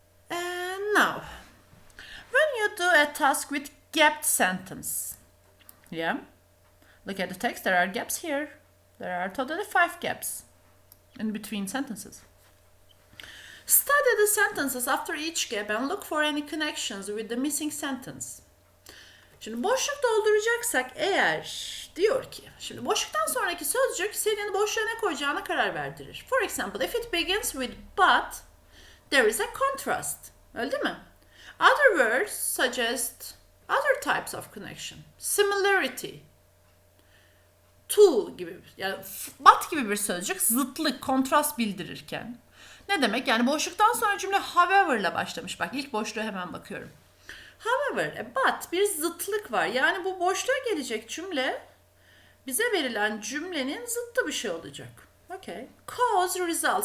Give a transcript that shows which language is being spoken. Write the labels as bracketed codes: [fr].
[en] And now, when you do a task with gapped sentence, yeah, look at the text, there are gaps here. There are totally 5 gaps in between sentences. Study the sentences after each gap and look for any connections with the missing sentence. [tr] Şimdi boşluk dolduracaksak eğer diyor ki, şimdi boşluktan sonraki sözcük senin boşluğa ne koyacağına karar verdirir. [en] For example, if it begins with but, there is a contrast. [tr] Öyle değil mi? [en] Other words suggest other types of connection. Similarity. [tr] To gibi, yani but gibi bir sözcük zıtlık, kontrast bildirirken. Ne demek? Yani boşluktan sonra cümle however ile başlamış. Bak ilk boşluğa hemen bakıyorum. However, but bir zıtlık var. Yani bu boşluğa gelecek cümle bize verilen cümlenin zıttı bir şey olacak. Okay. [en] Cause, result.